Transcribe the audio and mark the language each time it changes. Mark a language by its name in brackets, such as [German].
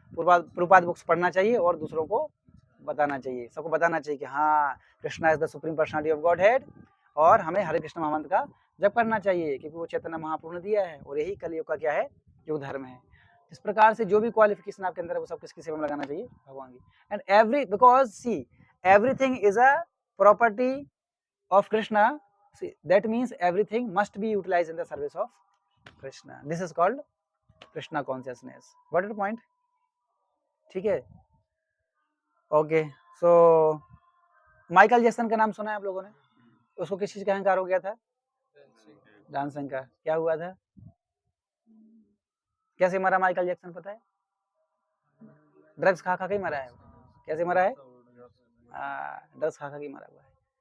[Hindi] Prabhupada books पढ़ना चाहिए और दूसरों को बताना चाहिए, सबको बताना चाहिए कि हाँ, Krishna is the supreme personality of God head, और हमें हरे कृष्ण महामंत्र का जप करना चाहिए, क्योंकि वो चैतन्य महाप्रभु ने दिया है और यही कलयुग का क्या है? युग धर्म है। इस प्रकार से जो भी क्वालिफिकेशन आपके अंदर है वो सब किसकी सेवा में लगाना चाहिए? भगवान की। [English] And because see everything is a property of Krishna, see, that means everything must be utilized in the service of Krishna. This is called Krishna consciousness. What is the point? [Hindi] ठीक है, [English] Okay. [Hindi] सो माइकल जैक्सन का नाम सुना है आप लोगों ने? उसको किस चीज का अहंकार हो गया था? डांसिंग का। क्या हुआ था? कैसे मरा माइकल जैक्सन पता है? ड्रग्स खा के ही मरा है। कैसे मरा है? ड्रग्स खा के ही मरा हुआ है।